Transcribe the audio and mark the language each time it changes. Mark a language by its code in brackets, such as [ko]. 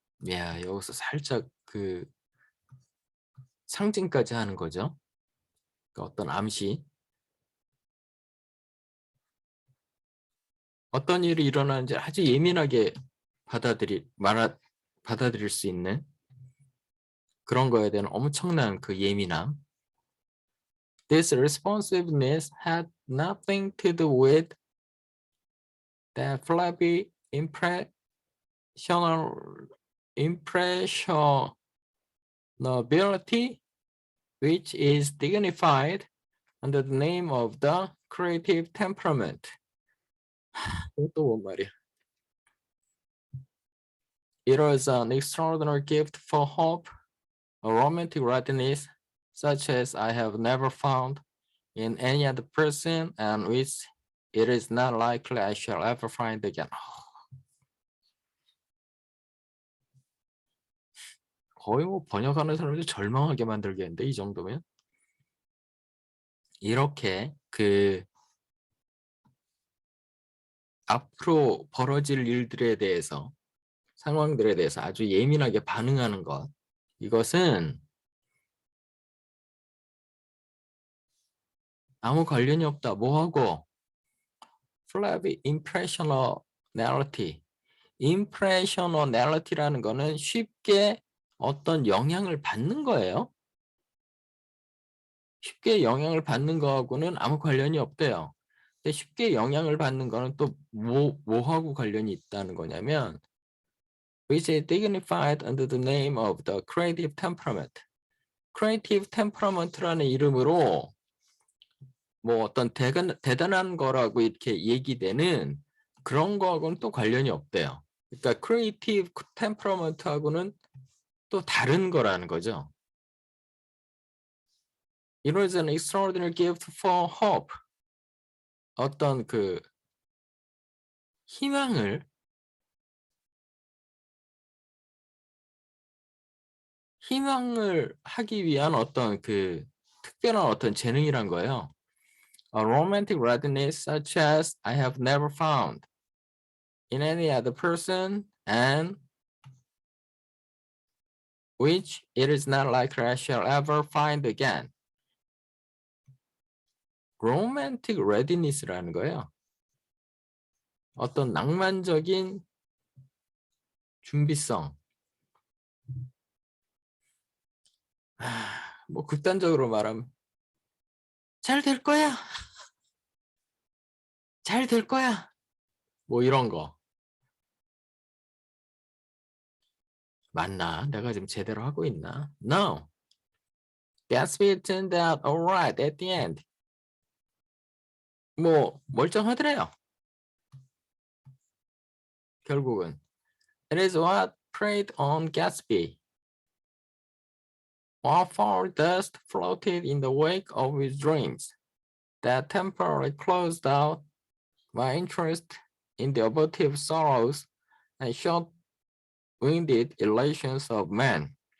[ko] 야, 여기서 살짝 그 상징까지 하는 거죠. 그 어떤 암시. 어떤 일이 일어나는지 아주 예민하게 받아들일 수 있는 그런 거에 대한 엄청난 그 예민함. [en] This responsiveness had nothing to do with the flabby impressionability, which is dignified under the name of the creative temperament. [ko] 또 뭔 말이야? [en] It was an extraordinary gift for hope, a romantic readiness such as I have never found in any other person, and which it is not likely I shall ever find again. [ko] 거의 뭐 번역하는 사람들 절망하게 만들겠는데 이 정도면. 이렇게 그 앞으로 벌어질 일들에 대해서 상황들에 대해서 아주 예민하게 반응하는 것, 이것은 아무 관련이 없다. 뭐하고? [en] flabby impressionality. [ko] impressionality라는 거는 쉽게 어떤 영향을 받는 거예요. 쉽게 영향을 받는 거하고는 아무 관련이 없대요. 근데 쉽게 영향을 받는 거는 또 뭐하고 관련이 있다는 거냐면 [en] which is dignified under the name of the creative temperament. [ko] creative temperament라는 이름으로 뭐 어떤 대단한 거라고 이렇게 얘기되는 그런 거하고는 또 관련이 없대요. 그러니까 creative temperament하고는 또 다른 거라는 거죠. [en] It was an extraordinary gift for hope. [ko] 어떤 그 희망을 하기 위한 어떤 그 특별한 어떤 재능이란 거예요. [en] A romantic readiness such as I have never found in any other person and which it is not likely I shall ever find again. [ko] romantic readiness라는 거예요. 어떤 낭만적인 준비성. 뭐 극단적으로 말하면 잘 될 거야. 잘 될 거야. 뭐 이런 거. 맞나? 내가 지금 제대로 하고 있나? [en] No. Gatsby turned out alright at the end. [ko] 뭐 멀쩡하더래요. 결국은. [en] It is what preyed on Gatsby. While foul dust floated in the wake of his dreams, that temporarily closed out my interest in the abortive sorrows and short-winded elations of man.